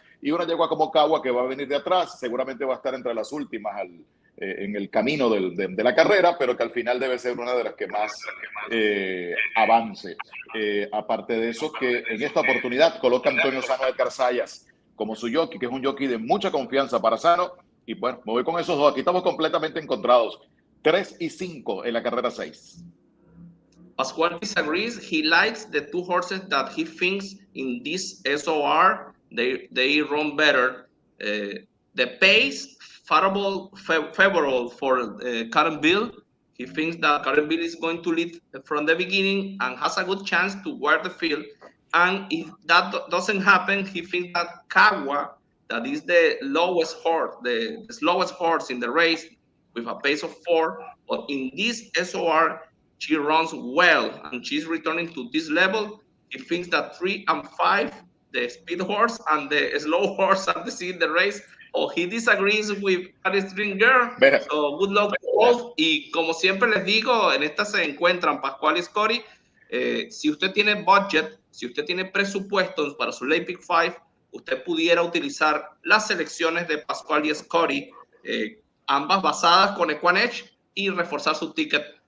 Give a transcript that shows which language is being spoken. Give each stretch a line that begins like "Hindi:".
Spanish: Y una yegua como Cagua que va a venir de atrás. Seguramente va a estar entre las últimas en el camino de la carrera, pero que al final debe ser una de las que más avance. Aparte de eso, que en esta oportunidad coloca a Antonio Sano de Carzayas como su jockey, que es un jockey de mucha confianza para Sano. Y bueno, me voy con esos dos. Aquí estamos completamente encontrados. 3 y 5 en la carrera 6.
English: Pascual disagrees. He likes the two horses that he thinks in this SOR, they run better. The pace, favorable for Karen Bill. He thinks that Karen Bill is going to lead from the beginning and has a good chance to wear the field. And if that doesn't happen, he thinks that Cagua, that is the lowest horse, the slowest horse in the race with a pace of 4, but in this SOR, she runs well and she's returning to this level. He thinks that 3 and 5, the speed horse and the slow horse are the same in the race. Or he disagrees with Katie's Dream Girl. So good luck to both.
Spanish: Y como siempre les digo, en esta se encuentran Pascual y Scotty. Si usted tiene budget, si usted tiene presupuestos para su Late Pick 5, usted pudiera utilizar las selecciones de Pascual y Scotty, ambas basadas con EquinEdge, y reforzar su ticket.